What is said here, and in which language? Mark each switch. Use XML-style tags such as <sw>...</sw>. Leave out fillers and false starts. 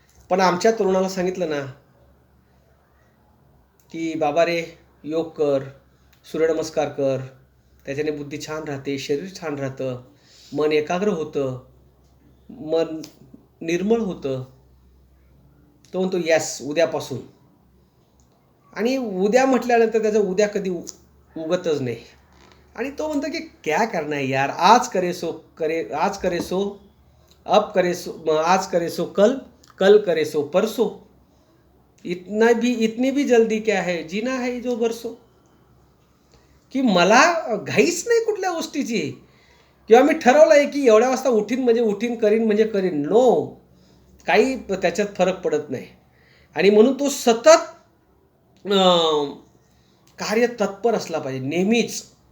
<mr>पण आमच्या तरुणाला सांगितलं ना की बाबा रे योग कर, सूर्यनमस्कार कर, त्याच्याने बुद्धी छान राहते, शरीर छान राहतं, मन एकाग्र होतं, मन निर्मळ होतं. तो म्हणतो यस उद्यापासून. आणि उद्या म्हटल्यानंतर त्याचं उद्या कधी उगतच नाही. आणि तो म्हणतो की</mr> <hi>क्या करना है यार, आज करे सो अब करे सो आज करे सो कल, कल करे सो परसो, इतनी भी जल्दी क्या है, जीना है जो बरसो.</hi> <mr>की मला घाईच नाही कुठल्या गोष्टीची, किंवा मी ठरवलं आहे की एवढ्या वाजता उठीन म्हणजे उठीन, करीन म्हणजे करीन. नो, काही त्याच्यात फरक पडत नाही. आणि म्हणून तो सतत कार्य तत्पर असला पाहिजे नेहमीच.</mr>